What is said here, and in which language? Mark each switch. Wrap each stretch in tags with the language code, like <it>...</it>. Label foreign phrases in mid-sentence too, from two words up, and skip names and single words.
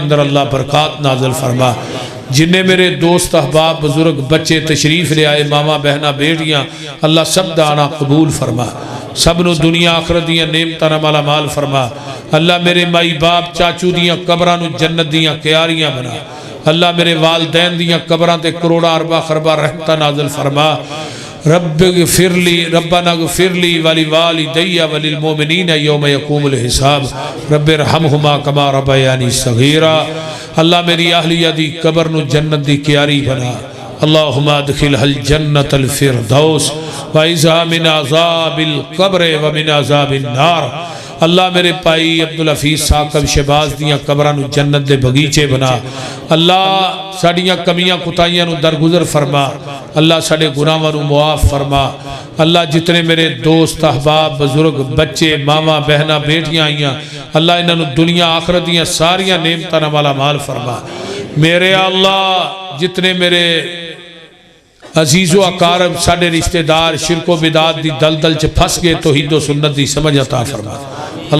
<pa>اندر اللہ برکت نازل فرما جنہاں میرے دوست احباب بزرگ بچے تشریف لے آئے ماماں بہناں دھیاں اللہ سب دا آنا قبول فرما سب نوں دنیا آخرت دیاں نعمتاں نال مالا مال فرما اللہ میرے مائی باپ چاچو دیاں قبراں نوں جنت دیاں کیاریاں بنا اللہ میرے والدین دیاں قبراں تے کروڑاں اربا کھربا رحمتاں نازل فرما</pa> <ar>ربنا اغفر لي ولوالدي وللمؤمنين يوم يقوم الحساب رب ارحمهما كما ربياني صغيرا</ar> <pa>اللہ میری اہلیہ دی قبر نوں جنت دی کیاری بنا</pa> <ar>اللهم أدخلها الجنة الفردوس و أعذها من عذاب القبر ومن عذاب النار</ar> <pa>اللہ میرے بھائی عبدالحفیظ ثاقب شہباز دیاں قبراں نوں جنت دے باغیچے بنا اللہ ساڈیاں کمیاں کوتاہیاں نوں درگزر فرما اللہ ساڈے گناہاں نوں معاف فرما اللہ جتنے میرے دوست احباب بزرگ بچے ماماں بہناں دھیاں آئیاں اللہ انہاں نوں دنیا آخرت دیاں ساریاں نعمتاں نال مالا مال فرما میرے اللہ جتنے میرے عزیز و اقارب ساڈے رشتہ دار شرک و بدعات دی دلدل چ پھس گئے توحید و سنت دی سمجھ عطا فرما.</pa>